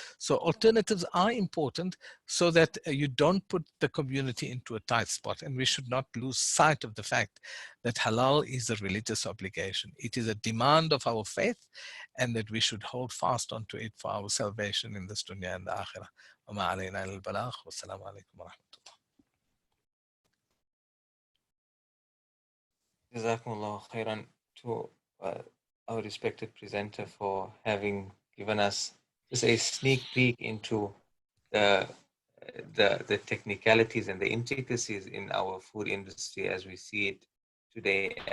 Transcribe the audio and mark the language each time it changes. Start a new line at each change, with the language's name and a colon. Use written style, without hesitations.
English: So alternatives are important so that you don't put the community into a tight spot. And we should not lose sight of the fact that halal is a religious obligation. It is a demand of our faith, and that we should hold fast onto it for our salvation in this dunya and the akhirah.
Arabic: وما علينا إلا البلاغ والسلام عليكم ورحمة الله.
English: Jazakumullah khairan to our respected presenter for having given us just a sneak peek into the technicalities and the intricacies in our food industry as we see it today.